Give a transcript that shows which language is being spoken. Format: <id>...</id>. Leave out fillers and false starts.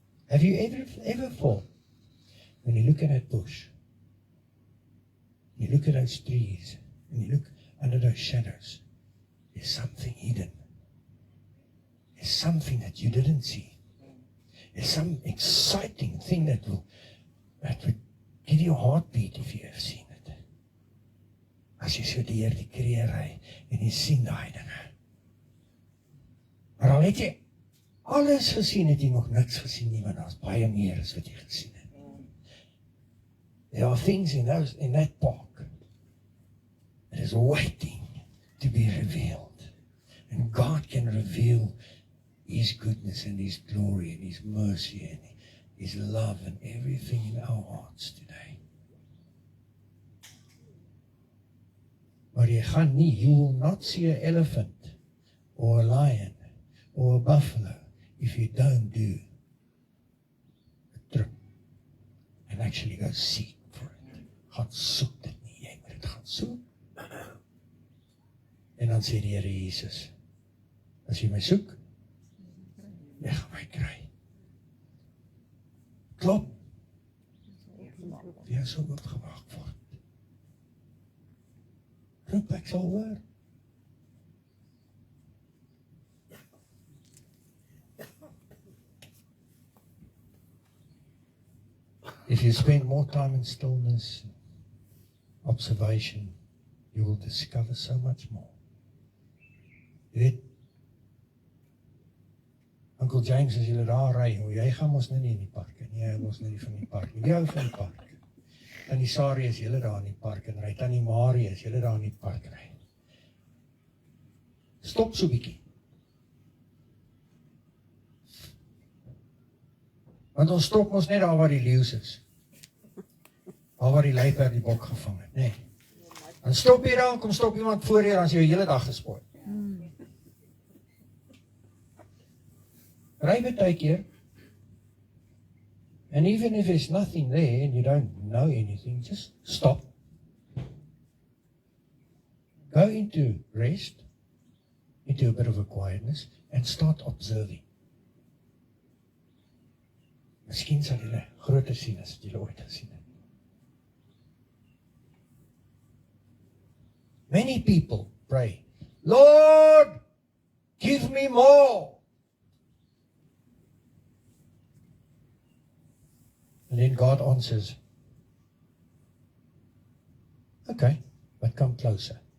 <en>Have you ever thought, when you look at that bush, you look at those trees, and you look under those shadows, there's something hidden. There's something that you didn't see. There's some exciting thing that would give you a heartbeat if you have seen it.</en> <af>As jy so deur die Kruger ry, en jy sien daai dinge. Maar al het jy alles gesien, het jy nog niks gesien nie, want daar's baie meer as wat jy gesien het.</af> <en>There are things in that park that is waiting to be revealed. And God can reveal His goodness and His glory and His mercy and His love and everything in our hearts today.</en> <af>Maar jy gaan nie,</af> <en>you will not see an elephant or a lion or a buffalo if you don't do a trip and actually go seek for it.</en> <af>Gaan soek dit nie, jy moet dit gaan soek. En dan sê die Here Jesus, as jy my soek, jy gaan my kry. Klop. Jy sal oopgemaak word. Roep, ek sal hoor.</af> <en>If you spend more time in stillness, observation, you will discover so much more.</en> <af>Jy weet, Uncle James, as julle daar ry, jy gaan mos nie in die park, nie, jy mos nie van die park, nie, jy hou van die park. Tannie Sarie is julle daar in die park en ry, Tannie Marie is julle daar in die park ry. Stop so bietjie. Want ons stop ons net daar waar die leeu's is. Daar waar die luiperd die bok gevang het, nee. Dan stop jy daar, kom stop iemand voor jou, dan is jy hele dag gespoor. Ry baie keer.</af> <en>And even if there's nothing there and you don't know anything, just stop. Go into rest, into a bit of a quietness, and start observing.</en> <af>Miskien sal jy groter sien as jy ooit gesien het.</af> <en>Many people pray, Lord, give me more. And then God answers, okay, but come closer.</en>